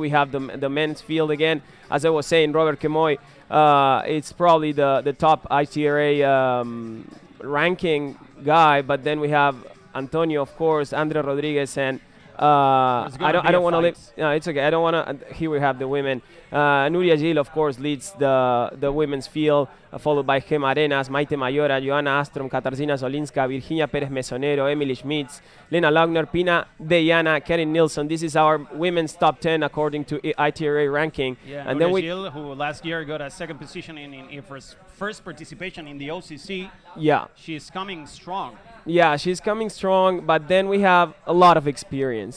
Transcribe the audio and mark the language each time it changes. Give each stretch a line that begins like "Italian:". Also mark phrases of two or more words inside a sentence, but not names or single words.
English: We have the men's field again. As I was saying, Robert Kemoy, it's probably the top ITRA ranking guy, but then we have Antonio, of course, Andre Rodriguez, and I don't want to leave. No, it's okay. I don't want to. Here we have the women. Nuria Gil, of course, leads the women's field, followed by Gema Arenas, Maite Mayora, Joana Astrom, Katarzyna Zolinska, Virginia Perez Mesonero, Emily Schmitz, Lena Laugner, Pina Deyana, Karen Nilsson. This is our women's top 10 according to ITRA ranking. Yeah, and Nuria then Gil, who last year got a second position in first participation in the OCC. Yeah, she's coming strong. Yeah, she's coming strong, but then we have a lot of experience.